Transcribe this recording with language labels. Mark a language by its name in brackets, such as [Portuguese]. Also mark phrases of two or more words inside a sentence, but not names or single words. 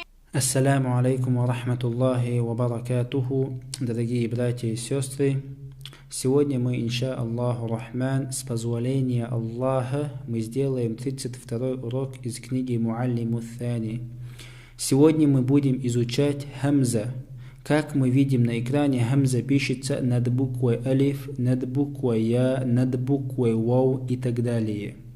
[Arabic] السلام عليكم ورحمة الله وبركاته. [Russian] Дорогие братья и сестры, сегодня мы, [Arabic] إن شاء الله الرحمن, [Russian] с позволения Аллаха, мы сделаем 32-й урок из книги Муаллиму Thani. Сегодня мы будем изучать хамза. Как мы видим на экране, хамза пишется над буквой алиф, над буквой я, над буквой вау и так далее.